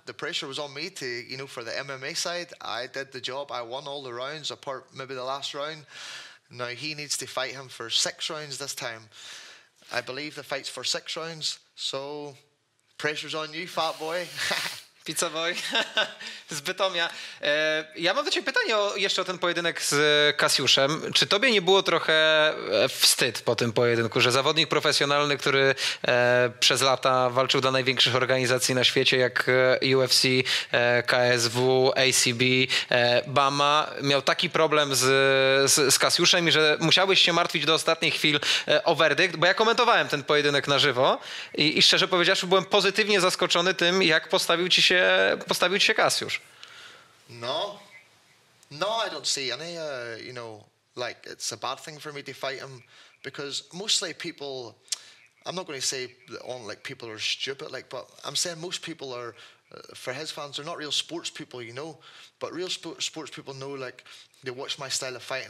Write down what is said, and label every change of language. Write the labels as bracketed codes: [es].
[en] The pressure was on me to, you know, for the MMA side. I did the job. I won all the rounds, apart maybe the last round. Now he needs to fight him for 6 rounds this time. I believe the fight's for 6 rounds. So pressure's on you, Fat Boy. [pl] Pizza Boy z Bytomia. Ja mam do ciebie pytanie jeszcze o ten pojedynek z Kasiuszem. Czy tobie nie było trochę wstyd po tym pojedynku, że zawodnik profesjonalny, który przez lata walczył dla największych organizacji na świecie, jak UFC, KSW, ACB, BAMA, miał taki problem z Kasiuszem i że musiałeś się martwić do ostatnich chwil o werdykt, bo ja komentowałem ten pojedynek na żywo i szczerze powiedziawszy byłem pozytywnie zaskoczony tym, jak postawił ci się Kasiusz. [en] No, I don't see any, you know, like it's a bad thing for me to fight him because mostly people, I'm not going to say like people are stupid, like, but I'm saying most people are, for his fans, they're not real sports people, you know, but real sports people know, like, they watch my style of fighting.